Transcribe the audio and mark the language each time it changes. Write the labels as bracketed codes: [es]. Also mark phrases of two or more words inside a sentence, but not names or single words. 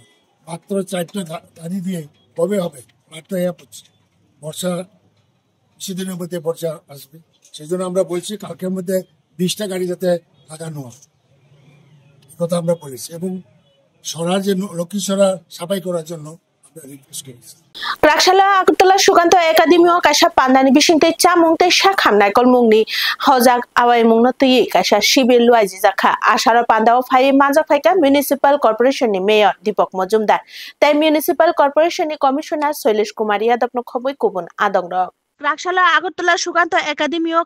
[bn] মাত্র 4টা গাড়ি দিয়ে কবে হবে, মাত্র পড়ছে বর্ষা, কিছুদিনের মধ্যে বর্ষা আসবে, সেই জন্য আমরা বলছি কালকের মধ্যে 20টা গাড়ি যাতে লাগানো হয়, কথা আমরা বলেছি। এবং সরার যে লক্ষ্মীসরা সাফাই করার জন্য আমরা রিকোয়েস্ট করেছি। [trp] Prakshalo Agutala Sukanto Academy o Kasha Pandani Bishinte Chamung te Shakham Naikol Mungni Hojak Awai Mungno Tui Kasha Shibil Luazizaka Ashara Pandao Phai Manjak Phaika Municipal Corporation ni Mayor Deepak Majumdar Tai Municipal Corporation ni Commissioner Shailesh Kumar Yadav no khoboi kubun adong rok Prakshalo Agutala Sukanto Academy o